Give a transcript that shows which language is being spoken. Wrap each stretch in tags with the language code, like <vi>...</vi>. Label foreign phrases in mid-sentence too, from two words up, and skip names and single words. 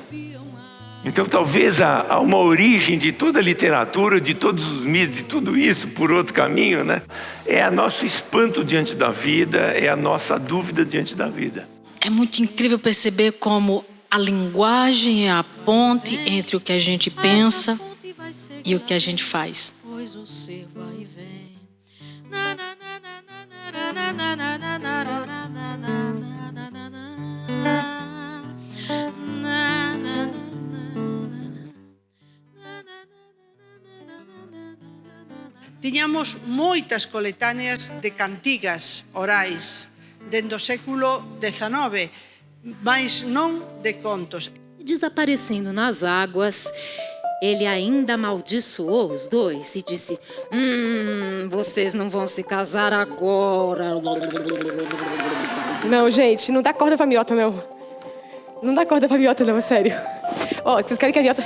<pt>Então talvez há uma origem de toda a literatura, de todos os mitos, de tudo isso, por outro caminho, né? É o nosso espanto diante da vida, é a nossa dúvida diante da vida. É muito incrível perceber como a linguagem é a ponte entre o que a gente pensa e o que a gente faz. Pois o ser vai e vem.</pt> <gl>Tiñamos moitas coletáneas de cantigas orais dende o século XIX, mas non de contos.</gl> <pt>Desaparecendo nas águas, ele ainda amaldiçoou os dois e disse: vocês não vão se casar agora. Não, gente, não dá corda pra miota, não. Não dá corda pra miota, não, é sério. Ó, vocês querem que a miota...</pt>